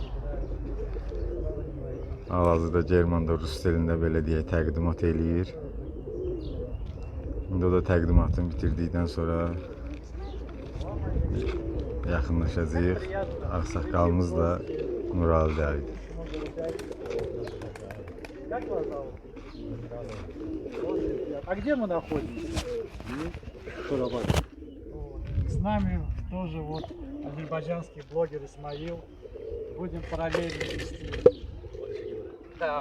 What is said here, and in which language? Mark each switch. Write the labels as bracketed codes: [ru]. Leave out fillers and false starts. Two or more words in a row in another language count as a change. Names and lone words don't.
[az] Hal-hazırda Germanda rus dilində belə deyək təqdimat eləyir. İndi o da təqdimatını bitirdikdən sonra yaxınlaşacağıq. Ağsaqqalımız da Nurali'dir. [ru] А где мы находимся? Şurabad. С нами тоже вот азербайджанский блогер Исмаил. Будем параллельно вести. Да.